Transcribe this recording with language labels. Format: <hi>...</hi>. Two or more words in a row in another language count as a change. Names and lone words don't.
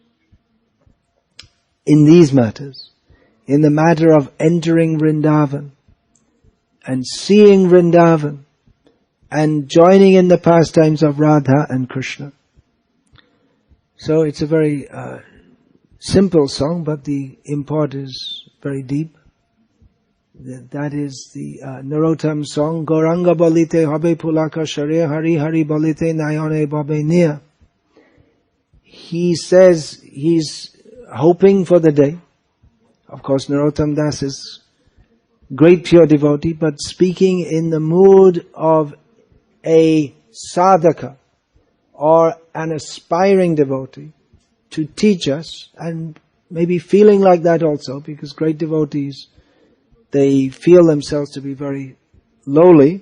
<en>in these matters, in the matter of entering Vrindavan and seeing Vrindavan and joining in the pastimes of Radha and Krishna. So it's a very simple song, but the import is very deep. That is the Narottam song.</en> <bn>গৌরাঙ্গ বলিতে হবে পুলক শরে, হরি হরি বলিতে নয়নে বাবে নিয়া.</bn> <en>He says he's hoping for the day. Of course, Narottam Das is great pure devotee, but speaking in the mood of a sadhaka or an aspiring devotee to teach us, and maybe feeling like that also, because great devotees, they feel themselves to be very lowly.</en>